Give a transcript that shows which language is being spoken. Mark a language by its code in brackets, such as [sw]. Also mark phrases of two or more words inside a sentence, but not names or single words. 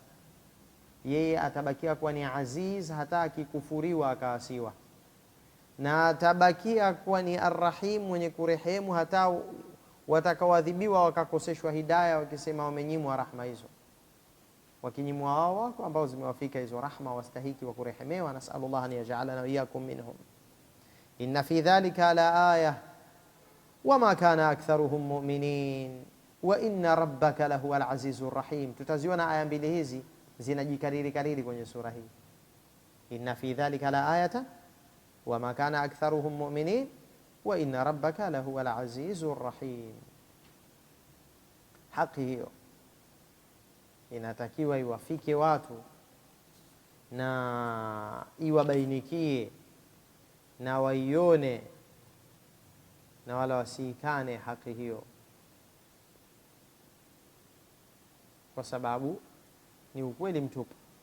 [sw] Yeye atabakia kuwa ni aziz hata akikufuriwa akaasiwa, na atabakia kuwa ni arrahim, mwenye kurehemu hata watakaoadhibiwa wakakoseshwa hidayah, wakisema wamenyimwa rahma hizo. Wakinyimwa wao wako ambao zimewafika hizo rahma, wastahiki wa kurehemewa. [ar] نسأل الله أن يجعلنا وإياكم منهم إن في ذلك لآية وما كان أكثرهم مؤمنين وإن ربك لهو العزيز الرحيم. [sw] Tutaziona aya mbili hizi zinajikariri kariri kwenye sura hii. [ar] إن في ذلك لآية وما كان أكثرهم مؤمنين وإن ربك لهو العزيز الرحيم. [sw] Haki hiyo inatakiwa iwafike watu na iwabainikie na waione, na wala wasiikane haki hiyo, kwa sababu ni ukweli mtupu.